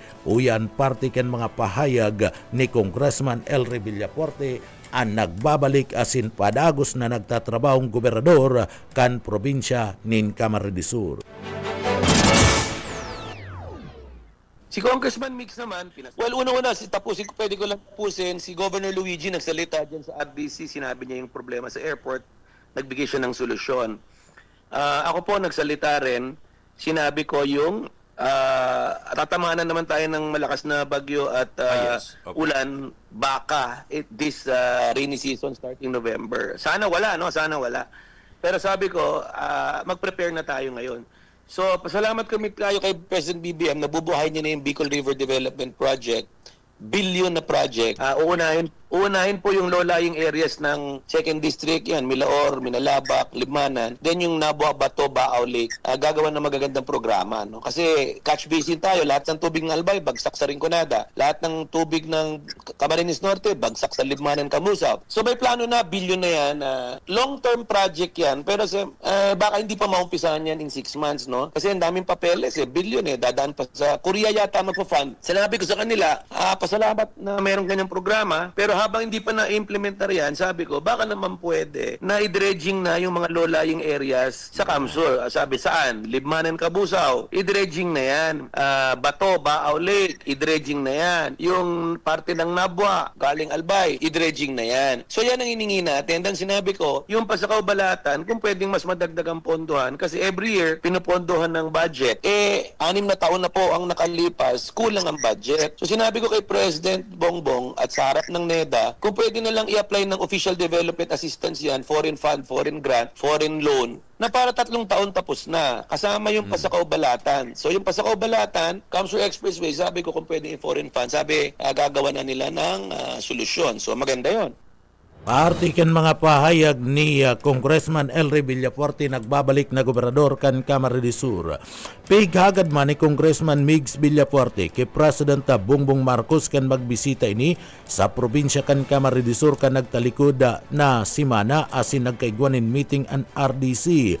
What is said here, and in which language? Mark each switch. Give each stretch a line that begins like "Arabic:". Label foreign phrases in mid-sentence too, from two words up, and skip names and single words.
Bikol: Uyan parte kan mga pahayag ni Congressman Elry Villafuerte ang nagbabalik asin padagos na nagtatrabahong gobernador kan probinsya nin Camarines Sur.
Filipino: Si Congressman Mix naman, una-una, pwede ko lang tapusin, si Governor Luigi nagsalita dyan sa RDC, sinabi niya yung problema sa airport, nagbigay siya ng solusyon. Ako po nagsalita rin, sinabi ko yung tatamanan naman tayo ng malakas na bagyo at ulan, baka,
English: this rainy season starting November.
Filipino: Sana wala, no? Sana wala. Pero sabi ko, mag-prepare na tayo ngayon. So, pasalamat kami tayo kay President BBM, nabubuhay niya na yung Bicol River Development Project, billion na project. Uunahin po yung
English: low-lying areas
Filipino: ng 2nd District, yan, Milaor, Minalabak, Libmanan. Then yung Nabua, Bato, Baao Lake, gagawa ng magagandang programa. No? Kasi
English: catch basin
Filipino: tayo, lahat ng tubig ng Albay, bagsak sa Rinconada. Lahat ng tubig ng Camarines Norte, bagsak sa Libmanan, Kamusaw. So may plano na, billion na yan.
English: Long-term project
Filipino: yan, pero baka hindi pa maumpisahan yan
English: in 6 months.
Filipino: No? Kasi ang daming papeles, billion dadaan pa sa Korea yata magpa-fund. Sinabi ko sa kanila, pasalamat na mayroong kanyang programa, pero habang hindi pa na-implementar yan, sabi ko, baka naman pwede na i-dredging na yung mga
English: low-lying areas
Filipino: sa Kamsur. Sabi, saan? Libmanan, Kabusaw. I-dredging na yan. Bato, Baao Lake, i-dredging na yan. Yung parte ng Nabua, galing Albay, i-dredging na yan. So yan ang hiningi natin. Dan sinabi ko, yung Pasakaw Balatan, kung pwedeng mas madagdag ang pondohan, kasi
English: every year,
Filipino: pinupondohan ng budget. 6 na taon na po ang nakalipas, kulang ang budget. So sinabi ko kay President Bongbong at sa harap ng NEDA, kung pwede na lang i-apply ng
English: official development assistance
Filipino: yan,
English: foreign fund, foreign grant, foreign loan,
Filipino: na para 3 taon tapos na. Kasama yung Pasakaw Balatan. So yung Pasakaw Balatan, Kamsur Expressway, sabi ko kung pwede yung
English: foreign fund,
Filipino: sabi gagawa na nila ng solusyon. So maganda yon.
Bikol: Parte kan mga pahayag ni Congressman Elry Villafuerte nagbabalik na gobernador kan Camarines Sur. Pighagad man ni Congressman Migs Villafuerte kay President Bongbong Marcos kan magbisita ini sa probinsya kan Camarines Sur kan nagtalikod na simana asin nagkaigwanin meeting an RDC.